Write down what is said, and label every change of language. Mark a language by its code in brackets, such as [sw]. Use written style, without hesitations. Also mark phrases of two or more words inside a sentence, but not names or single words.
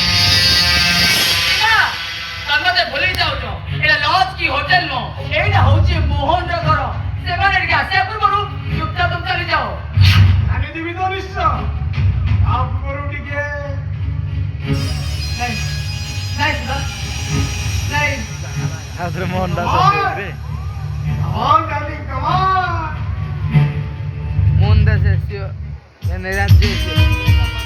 [or] ତମେ ଭୁଲି ଯାଉଛ ଏଇଟା ଲଜ୍ କି ହୋଟେଲ ନୁହଁ ଏଇଟା ହଉଛି ମୋହନର ଘର ସେମାନେ ଏଠିକି ଆସିବା ପୂର୍ବରୁ ଚୁପଚାପ ଚାଲି ଯାଅ ଜାଣିଥିବି ତ ନିଶ୍ଚୟ ତା ପୂର୍ବରୁ ଟିକେ ନାଇଁ ନାଇଁ ସୁଧା ନାଇଁ ଆଉଥରେ ମୋହନ ଦାସ ରେ [en] Come darling, come on! [or] ମୋହନ ଦାସ ଆସିବ ରାଜ୍ୟ ଆସିବ